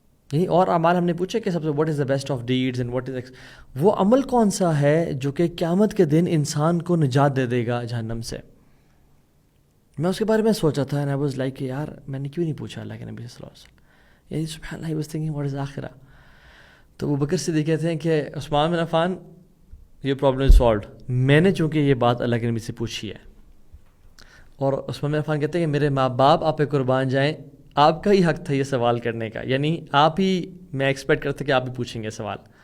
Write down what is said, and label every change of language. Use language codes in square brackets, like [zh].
[ur] یعنی اور اعمال ہم نے پوچھے کہ سب سے [en] what is the best of deeds and what is, [ur] وہ عمل کون سا ہے جو کہ قیامت کے دن انسان کو نجات دے دے گا جہنم سے. میں اس کے بارے میں سوچا تھا [en] and I was like [ur] کہ یار میں نے کیوں نہیں پوچھا اللہ کے نبی صلی اللہ علیہ وسلم. یعنی سبحان اللہ، [en] I was thinking what is [ur] آخرہ. تو ابو بکر صدیق کہتے ہیں کہ عثمان بن عفان یہ [en] Problem is solved. [ur] میں نے چونکہ یہ بات اللہ کے نبی سے پوچھی ہے، اور عثمان بن عفان کہتے ہیں کہ میرے ماں باپ آپ پہ قربان جائیں، آپ کا ہی حق تھا یہ سوال کرنے کا. یعنی آپ ہی، میں ایکسپیکٹ کرتا کہ آپ بھی پوچھیں گے سوال.